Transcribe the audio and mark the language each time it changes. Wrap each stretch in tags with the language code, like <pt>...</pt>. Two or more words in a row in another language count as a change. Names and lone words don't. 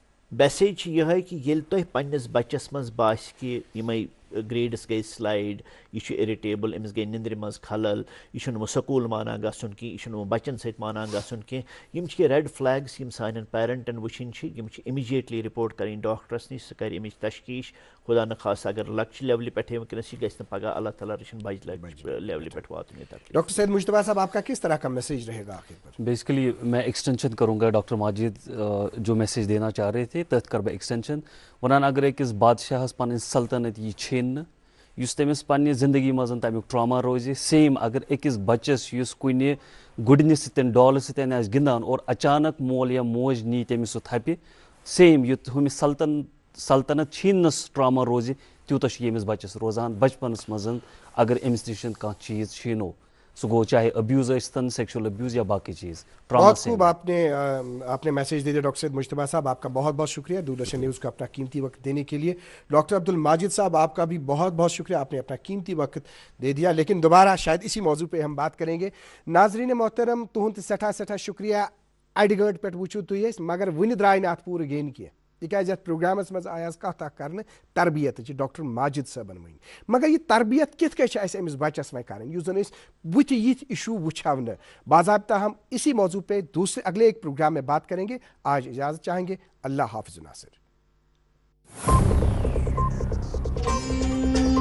<ks>میسیج چھِ یِہوٚے کہِ ییٚلہِ تۄہہِ پنٛنِس بَچَس منٛز باسہِ کہِ یِمَے گرٛیڈٕس گٔے سٕلایڈ, یہِ چھُ اِرِٹیبٕل, أمِس گٔے نِندرِ منٛز خلل, یہِ چھُنہٕ وۄنۍ سکوٗل مانان گژھُن کینٛہہ, یہِ چھُنہٕ وۄنۍ بَچَن سۭتۍ مانان گژھُن کینٛہہ, یِم چھِ کینٛہہ</ks> <en>red flags</en> <ks>یِم سانٮ۪ن پیرَنٹَن وٕچھِنۍ چھِ. یِم چھِ</ks> <en>immediately report</en> <ks>کَرٕنۍ ڈاکٹرَس نِش, سُہ کَرِ اَمِچ تشخیٖص. خۄدا نخواستہ اگر لۄکچہِ لیولہِ پٮ۪ٹھے وٕنکٮ۪نَس یہِ گژھِ نہٕ پگاہ اللہ تعالیٰ رٔچھِنۍ بَجہِ لیولہِ پٮ۪ٹھ واتُن یہِ تکلیٖف.</ks> <ur>ڈاکٹر سید مجتبیٰ صاحب آپ کا کس طرح کا میسیج رہے گا آخر پر؟ بیسکلی میں ایکسٹینشن کروں گا ڈاکٹر ماجد جو میسیج دینا چاہ رہے تھے</ur> <ks>تتھ کر بہٕ ایکسٹینشن ونان اگر أکِس بادشاہس پنٕنۍ سلطنت یی چھیننہٕ یُس تٔمِس پننہِ زندگی منٛز تمیُک ٹراما روزِ, سیم اگر أکِس بچس یُس کُنہِ گُڈنہِ سۭتۍ ڈالہٕ سۭتۍ آسہِ گِنٛدان اور اچانک مول یا موج نی تٔمِس سُہ تھپہِ, سیم یُتھ ہُمِس سلطنت چھیننس ٹراما روزِ تیوٗتاہ چھُ ییٚمِس بچس روزان بچپنس منٛز اگر أمِس نِش کانٛہہ چیٖز چھیٖنو, سُہ گوٚو چاہے ابیوز ٲسۍتن,</ks> <en>sexual abuse</en> <ks>یا باقی چیز.</ks> <ur>بہت خوب آپ نے میسیج دے دیا ڈاکٹر سید مجتبیٰ صاحب, آپ کا بہت بہت شکریہ دوردرشن نیوز کو اپنا قیمتی وقت دینے کے لیے. ڈاکٹر عبدالماجد صاحب آپ کا بھی بہت بہت شکریہ, آپ نے اپنا قیمتی وقت دے دیا, لیکن دوبارہ شاید اسی موضوع پہ ہم بات کریں گے.</ur> <ks>ناظرین محترم تہند سٹھا سٹھا شکریہ. اڑِ گٲنٹہِ پٮ۪ٹھ وٕچھِو تُہۍ أسۍ مگر وٕنہِ درٛاے نہٕ اَتھ پوٗرٕ گیٚنۍ کینٛہہ تِکیٛازِ یَتھ پرٛوگرامَس منٛز آے آز کَتھ اَکھ کَرنہٕ تربیتٕچ ڈاکٹر ماجد صٲبَن ؤنۍ, مگر یہِ تربیت کِتھ کٔنۍ چھِ اَسہِ أمِس بَچَس وۄنۍ کَرٕنۍ یُس زَن أسۍ بٕتھِ یِتھۍ اِشوٗ وٕچھو نہٕ.</ks> <ur>باضابطہ ہم اسی موضوع پہ اگلے ایک پروگرام میں بات کریں گے. آج اجازت چاہیں گے. اللہ حافظ ناصر.</ur>